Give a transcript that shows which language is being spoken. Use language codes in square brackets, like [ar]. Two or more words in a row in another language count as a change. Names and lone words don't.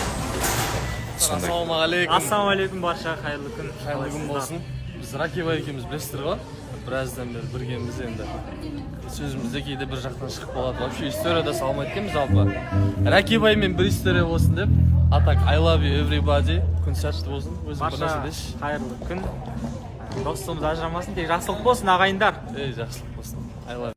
[kk] Ассалаумағалейкум барша, қайырлы күн. Қайырлы күн болсын. Біз Ракиба екеуміз білесіздер ғой? Біраздан бері біргеміз енді. Сөзімізде кейде бір жақтан шығып қалады. Вообще историяда салмайды екенбіз жалпы. Ракибамен бір история болсын деп. [en] Атак I love you everybody. [kk] Күн сәтті болсын. Өзің бір нәрсе деші. Қайырлы күн. Достығымыз ажырамасын, тек жақсылық болсын ағайындар. Жақсылық болсын. [en] I love you.